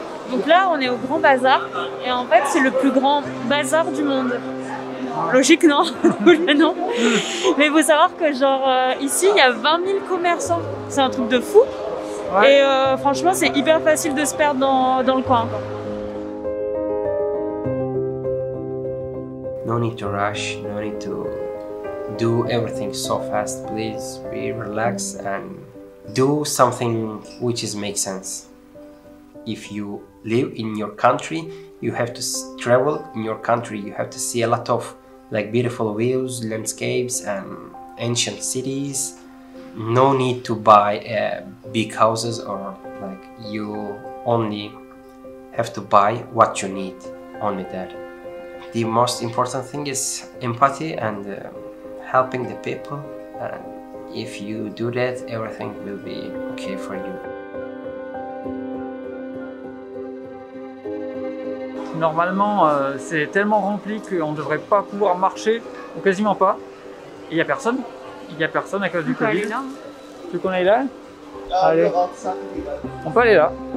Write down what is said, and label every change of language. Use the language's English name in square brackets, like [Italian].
[French] Donc là, on est au Grand Bazar, et en fait, c'est le plus grand bazar du monde. Logique, non? Non. Mais il faut savoir que genre ici il y a 20 000 commerçants, c'est un truc de fou. Ouais. Et franchement c'est hyper facile de se perdre dans le coin. [English] No need to rush, no need to do everything so fast. Please be relaxed and do something which makes sense. If you live in your country, you have to travel in your country. You have to see a lot of like beautiful views, landscapes and ancient cities. No need to buy big houses, or like you only have to buy what you need, only that. The most important thing is empathy and helping the people, and if you do that, everything will be okay for you. [French] Normalement, c'est tellement rempli qu'on ne devrait pas pouvoir marcher, ou quasiment pas. Et il n'y a personne. Il n'y a personne à cause du Covid. Tu veux qu'on aille là? Allez. On peut aller là.